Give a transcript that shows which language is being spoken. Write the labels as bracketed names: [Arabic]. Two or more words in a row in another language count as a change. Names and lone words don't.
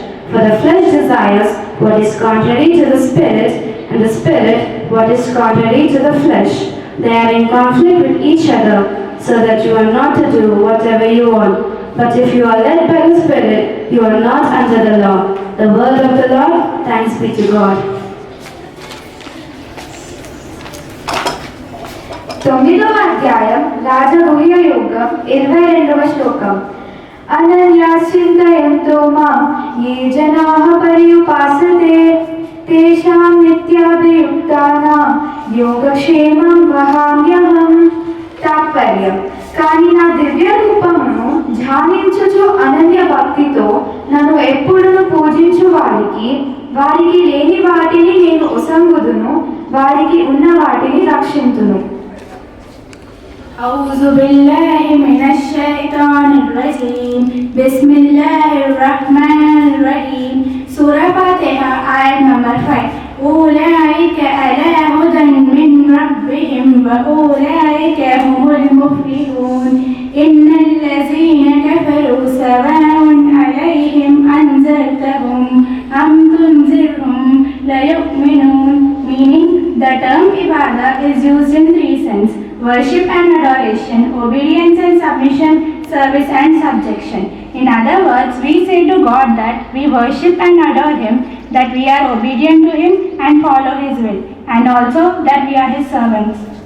[English] For the flesh desires what is contrary to the Spirit, and the Spirit what is contrary to the flesh. They are in conflict with each other, so that you are not to do whatever you want. But if you are led by the Spirit, you are not under the law. The word of the Lord, thanks be to God. [Telugu] తొమ్మిదవ అధ్యాయం రాజగుహ్య యోగం 22వ శ్లోకం. [Sanskrit] అనన్యాశ్చింతయంతో మాం ఏ జనాః పర్యుపాసతే తేషాం నిత్యాభియుక్తానాం యోగక్షేమం వహామ్యహం. [Telugu] తాత్పర్యం: కానీ నా దివ్య రూపమును ధ్యానించుచు అనన్య భక్తితో నన్ను ఎప్పుడూ పూజించు వారికి లేని వాటిని నేను ఉసంగుదును, వారికి ఉన్న వాటిని రక్షింతును. [Arabic] أعوذ بالله من الشيطان الرجيم بسم الله الرحمن الرحيم سورة فاتحة آية نمبر 5 أولئك على هدى من ربهم وأولئك هم المفلحون إن الذين كفروا سواء عليهم أنذرتهم أم تنذرهم لا يؤمنون. [English] Meaning, the term ibadah is used in three senses: worship and adoration, obedience and submission, service and subjection. In other words, we say to God that we worship and adore Him, that we are obedient to Him and follow His will, and also that we are His servants.